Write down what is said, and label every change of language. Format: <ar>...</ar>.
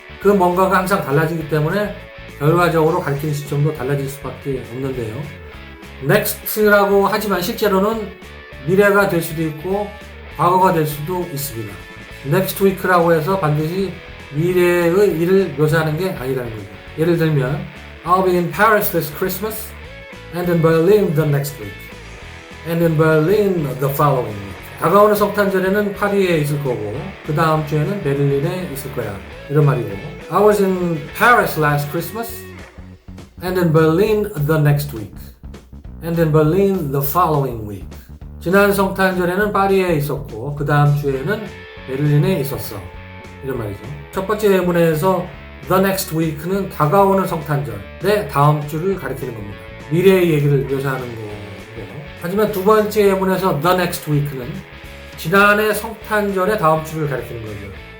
<ko>그 뭔가가 항상 달라지기 때문에 결과적으로 가리키는 시점도 달라질 수밖에 없는데요. next라고 하지만 실제로는 미래가 될 수도 있고 과거가 될 수도 있습니다.</ko> <en>next week</en> <ko>라고 해서 반드시 미래의 일을 묘사하는 게 아니라는 거죠. 예를 들면</ko> <en>I'll be in Paris this Christmas and in Berlin the next week and in Berlin the following week.</en> <ko>다가오는 성탄절에는 파리에 있을 거고 그 다음 주에는 베를린에 있을 거야. 이런 말이고.</ko> <en>I was in Paris last Christmas and in Berlin the next week and in Berlin the following week.</en> <ko>지난 성탄절에는 파리에 있었고 그 다음 주에는 베를린에 있었어. 이런 말이죠. 첫 번째 예문에서</ko> <en>the next week</en> <ko>는 다가오는 성탄절의 다음 주를 가리키는 겁니다. 미래의 얘기를 묘사하는 거고. 하지만 두 번째 예문에서</ko> <en>the next week</en> <ko>는 지난해 성탄절의 다음 주를 가리키는 거죠.</ko>